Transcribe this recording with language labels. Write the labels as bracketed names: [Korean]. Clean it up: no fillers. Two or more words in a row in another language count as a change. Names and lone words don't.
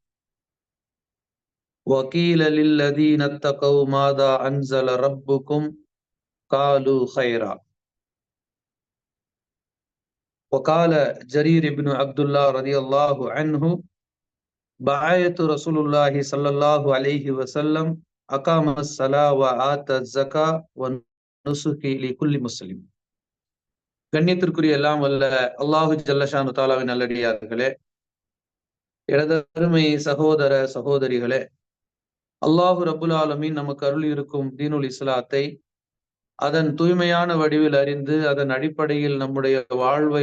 [Arabic] وقيل للذين اتقوا ماذا أنزل ربكم قالوا خيرا. وقال جرير بن عبد الله رضي الله عنه: بعث رسول الله صلى الله عليه وسلم أقام الصلاة وآتى الزكاة ونسك لكل مسلم. [Tamil] கண்ணியத்திற்குரிய எல்லாம் வல்ல [Arabic] الله جل شأنه [Tamil] தாலாவின் நல்லடியார்களே, எனதருமை சகோதர சகோதரிகளே, [Arabic] الله رب العالمين [Tamil] நமக்கு அருள் இருக்கும் தீனுல் இஸ்லாத்தை அதன் தூய்மையான வடிவில் அறிந்து அதன் அடிப்படையில் நம்முடைய வாழ்வை